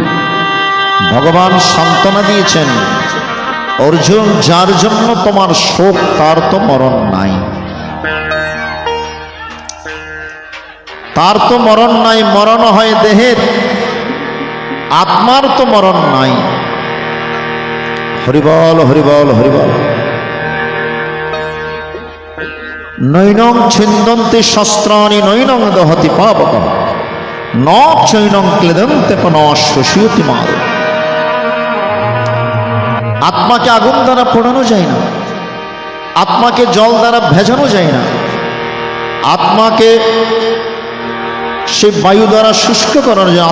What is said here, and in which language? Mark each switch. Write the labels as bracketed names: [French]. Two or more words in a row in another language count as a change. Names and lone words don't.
[Bangla] ভগবান সান্ত্বনা দিয়েছেন, অর্জুন, যার জন্য তোমার শোক তার তো মরণ নাই। তার তো মরণ নাই, মরণ হয় দেহের, আত্মার তো মরণ নাই। হরিবল হরিবল হরিবল। [Sanskrit] নৈনং ছিন্দন্তি শস্ত্রাণি নৈনং দহতি পাবক ন চৈনং ক্লেদন্তে পন শোষয়তি মাল। [Bangla] আত্মাকে আগুন দ্বারা পোড়ানো যায় না, আত্মাকে জল দ্বারা ভেজানো যায় না, আত্মাকে সে বায়ু দ্বারা শুষ্ক করানো যায়।